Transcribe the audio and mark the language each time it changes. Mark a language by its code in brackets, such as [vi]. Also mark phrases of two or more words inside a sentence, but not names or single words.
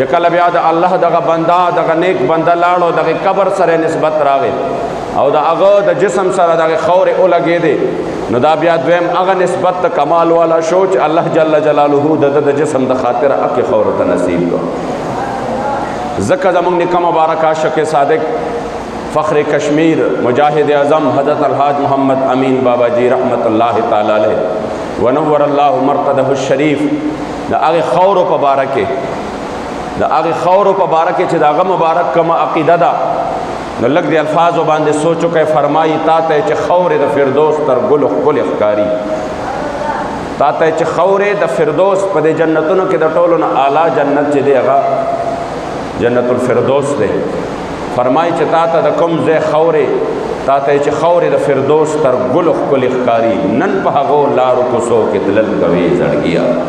[ps] کله بیا د الله دغه بنده دغه نیک بنده لاړو دغه قبر سره نسبت راغی او د هغه د جسم سره دغه خورې ولګېدې نو دا بیا دویم هغه نسبت د کمال والا شو چې الله جل جلاله د جسم د خاطر هغې خورو ته نصیب کړو ځکه زموږ نیکه مبارک عاشق صادق فخر کشمیر مجاہد اعظم حضرت الحاج محمد امین بابا جی رحمت اللہ [ar] تعالی علیہ ونور اللہ مرقدہ الشریف [ps] دا هغې خورو په باره کې چې د هغه مبارک کومه عقیده ده نو لږ د الفاظو باندې سوچ وکړئ فرمایي تا ته چې خورې د فردوس تر ګلو ښکلې ښکاري تا ته چې خورې د فردوس په دې جنتونو کې د ټولو نه اعلی جنت چې دی هغه جنت الفردوس دی فرمایي چې تا ته د کوم ځای خورې تا ته چې خورې د فردوس تر ګلو ښکلې ښکاري نن په هغو لارو کوڅو کې تلل کوې زړګیه